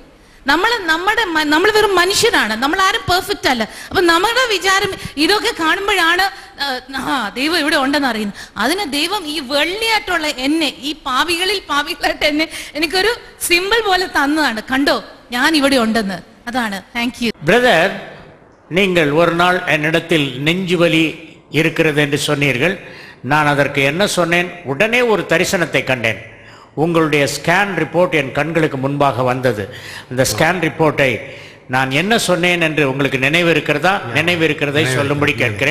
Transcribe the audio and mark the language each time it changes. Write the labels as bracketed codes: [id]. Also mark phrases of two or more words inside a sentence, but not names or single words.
[ml] നമ്മൾ വെറും മനുഷ്യരാണ്, നമ്മൾ ആരും പെർഫെക്റ്റ് അല്ല. അപ്പൊ നമ്മുടെ വിചാരം ഇതൊക്കെ കാണുമ്പോഴാണ് ദൈവം ഇവിടെ ഉണ്ടെന്ന് അറിയുന്നത്. അതിന് ദൈവം ഈ വെള്ളിയായിട്ടുള്ള എന്നെ, ഈ പാപികളായിട്ട് എന്നെ എനിക്കൊരു സിമ്പിൾ പോലെ തന്നതാണ്. കണ്ടോ ഞാൻ ഇവിടെ ഉണ്ടെന്ന്. അതാണ്. [en] thank you [ta] பிரதர். நீங்கள் ஒரு நாள் என்னிடத்தில் நெஞ்சு வலி இருக்கிறது என்று சொன்னீர்கள். நான் அதற்கு என்ன சொன்னேன்? உடனே ஒரு தரிசனத்தை கண்டேன். உங்களுடைய [en] scan report [ta] என் கண்களுக்கு முன்பாக வந்தது. அந்த ஸ்கேன் ரிப்போர்ட்டை நான் என்ன சொன்னேன் என்று உங்களுக்கு நினைவு இருக்கிறதை சொல்லும்படி கேட்கிறேன்.